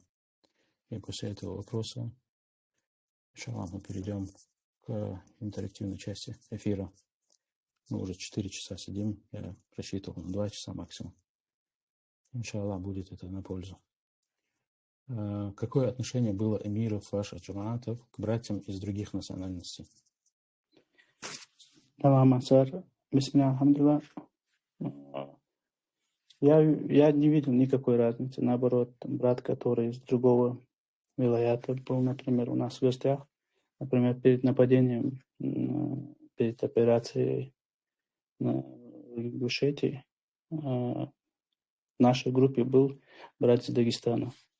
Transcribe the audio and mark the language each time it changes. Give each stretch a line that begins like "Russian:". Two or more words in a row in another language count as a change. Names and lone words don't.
Russian: И после этого вопроса, иншаллах, мы перейдем к интерактивной части эфира. Мы уже 4 часа сидим, я рассчитывал на 2 часа максимум. Иншаллах, будет это на пользу. Какое отношение было эмиров ваших джамаатов к братьям из других национальностей?
Arabic: تمام أنصار بسم الله, алхамдулилlah.
Russian: Я не видел никакой разницы. Наоборот, брат, который из другого вилаята был, например, у нас в гостях, например, перед нападением, перед операцией на Ингушетии, в нашей группе был брат из Дагестана.